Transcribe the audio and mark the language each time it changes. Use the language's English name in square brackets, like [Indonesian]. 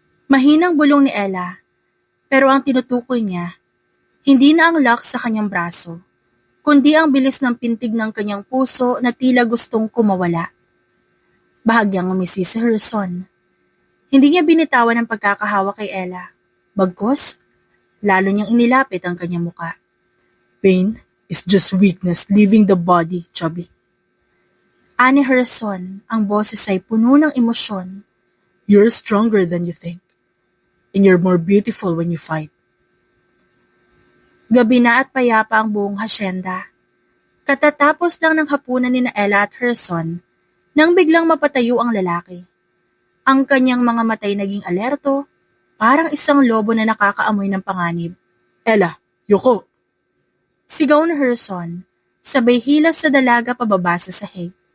[Filipino] Mahinang bulong ni Ella, pero ang tinutukoy niya, hindi na ang lock sa kanyang braso, kundi ang bilis ng pintig ng kanyang puso na tila gustong kumawala. Bahagyang umisi si Herson. Hindi niya binitawan ang pagkakahawa kay Ella. Bagkus, lalo niyang inilapit ang kanyang muka. [English] Pain is just weakness leaving the body, Chubby. [Filipino] Ani Herson, ang boses ay puno ng emosyon. [English] You're stronger than you think. And you're more beautiful when you fight. [Filipino] Gabi na at payapa ang buong hasyenda. Katatapos lang ng hapunan ni Ella at Herson nang biglang mapatayo ang lalaki. Ang kanyang mga matay naging alerto, parang isang lobo na nakakaamoy ng panganib. Ella, yuko! Sigaw ni Herson, sabay hilas sa dalaga pababa sa sahig.